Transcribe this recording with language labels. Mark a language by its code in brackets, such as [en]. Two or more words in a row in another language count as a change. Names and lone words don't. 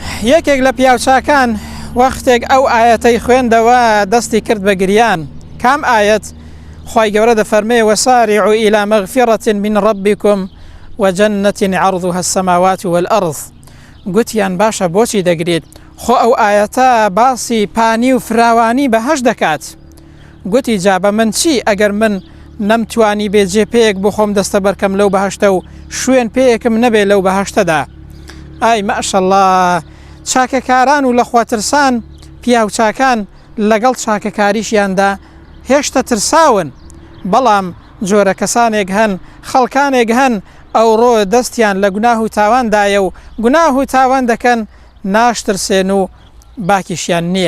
[ckb] یەکێک لە پیاوچاکان وەختێک ئەو ئاەتەی خوێندەوە دەستی کرد بە گریان. کام ئاەت؟ خوای گەورە دەفەرمێ [ar] وەسارعوا إلى مغفرة من ربكم وجنة عرضها السماوات والأرض. [ckb] گوتیان باشە بۆچی دەگرێت؟ خۆ ئەو ئاەتە باسی پانی و فراوانی بەهەشت دەکات. گوتی جا بە من چی ئەگەر من نەمتوانی بێجێ پێیەک بۆ خۆم دەستە بەرکەم لەو بەهەشتە و شوێن پێیەکم نەبێ لەو بەهەشتەدا. ئای ماشەڵڵا، چاکەکاران و لە خواترسان پیاوچاکان لەگەڵ چاکەکاریشیاندا هێشتا ترساون، بەڵام جۆرە کەسانێک هەن، خەڵکانێک هەن ئەوڕۆ دەستیان لە گوناه و تاواندایە و گوناه و تاوان دەکەن، ناشترسێن و باکیشیان نییە.